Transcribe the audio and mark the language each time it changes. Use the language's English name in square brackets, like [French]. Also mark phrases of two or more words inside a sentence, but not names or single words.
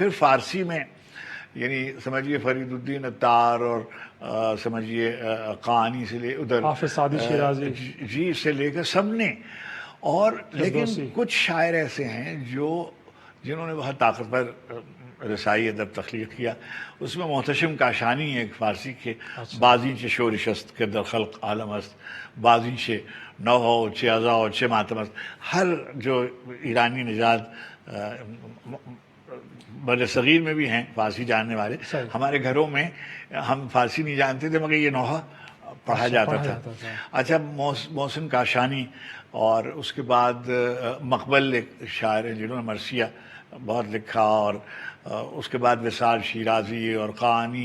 [Urdu] پھر فارسی میں یعنی سمجھیے فرید الدین عطار اور سمجھیے قانی سے لے ادھر حافظ سعدی شیرازی جی سے لے کر سب نے، اور لیکن کچھ شاعر ایسے ہیں جنہوں نے بہت طاقتور رسائی ادب تخلیق کیا. اس میں محتشم کاشانی ایک فارسی کے [Persian] بازی چه شورش است که در خلق عالم است، بازی چه نو چه عزا چه ماتم است. [Urdu] ہر جو ایرانی نژاد بر صغیر میں بھی ہیں فارسی جاننے والے، ہمارے گھروں میں ہم فارسی نہیں جانتے تھے مگر یہ نوحہ پڑھا جاتا تھا. اچھا محسن کاشانی اور اس کے بعد مقبل ایک شاعر ہیں جنہوں نے مرثیہ بہت لکھا، اور اس کے بعد وصال شیرازی اور قانی.